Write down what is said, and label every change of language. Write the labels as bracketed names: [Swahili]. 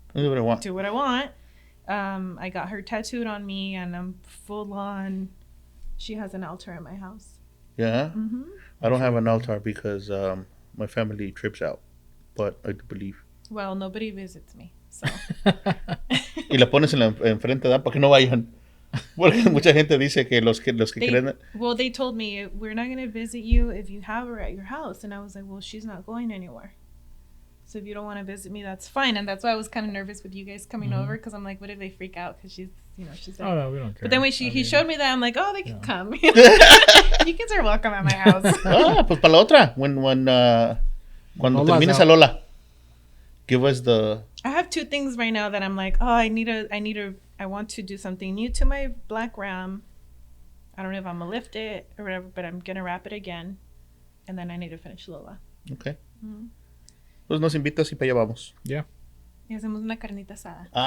[English] Do what I want. I got her tattooed on me, and I'm full on. She has an altar in my house. Yeah. Mm-hmm. I don't have an altar because my family trips out, but I do believe. Well, nobody visits me, so. [Spanish] Y la pones enfrente, ¿da? Para que no vayan. Porque mucha gente dice que los que creen... [English] Well, they told me we're not gonna visit you if you have her at your house, and I was like, well, she's not going anywhere. So if you don't want to visit me, that's fine. And that's why I was kind of nervous with you guys coming over, because I'm like, what if they freak out? Because she's, you know, she's like, Oh no, we don't care. but then when he showed me that, I'm like, oh, they can come. You kids are welcome at my house. [Spanish] Pues para la otra. Cuando [English] Lola's [Spanish] termines [English] out. a Lola, give us the... I have two things right now that I'm like, oh, I want to do something new to my black Ram. I don't know if I'm gonna lift it or whatever, but I'm gonna wrap it again, and then I need to finish Lola. Okay. Mhm. [Spanish] Pues nos invitas y para allá vamos. [English] Yeah. [Spanish] Y hacemos una carnita asada.